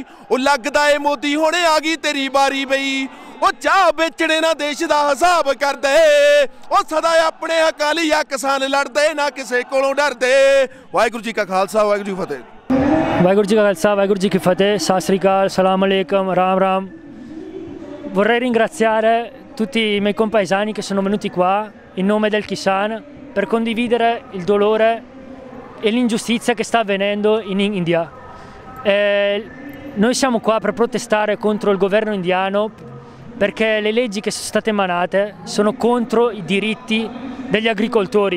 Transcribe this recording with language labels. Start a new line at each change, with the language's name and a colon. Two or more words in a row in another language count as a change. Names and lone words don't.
Punjabi: ਉਹ ਲੱਗਦਾ ਏ ਮੋਦੀ ਹੁਣੇ ਆ ਗਈ ਤੇਰੀ ਵਾਰੀ ਬਈ। ਉਹ ਚਾਹ ਵੇਚਣੇ ਨਾ ਦੇਸ਼ ਦਾ ਹਿਸਾਬ ਕਰਦੇ। ਉਹ ਸਦਾ ਆਪਣੇ ਹੱਕਾਂ ਲਈ ਆ ਕਿਸਾਨ ਲੜਦੇ, ਨਾ ਕਿਸੇ ਕੋਲੋਂ ਡਰਦੇ। ਵਾਹਿਗੁਰੂ ਜੀ ਕਾ ਖਾਲਸਾ, ਵਾਹਿਗੁਰੂ ਜੀ ਕੀ ਫਤਿਹ। ਵਾਹਿਗੁਰੂ ਜੀ ਕਾ ਖਾਲਸਾ, ਵਾਹਿਗੁਰੂ ਜੀ ਕੀ ਫਤਿਹ। ਸਤਿ ਸ੍ਰੀ ਅਕਾਲ,
Arabic: سلام عليكم,
Punjabi: ਰਾਮ ਰਾਮ।
Italian: Vorrei ringraziare tutti i miei compaesani che sono venuti qua in nome del Kisan per condividere il dolore e l'ingiustizia che sta avvenendo in India. Noi siamo qua per protestare contro il governo indiano perché le leggi che sono state emanate sono contro i diritti degli agricoltori.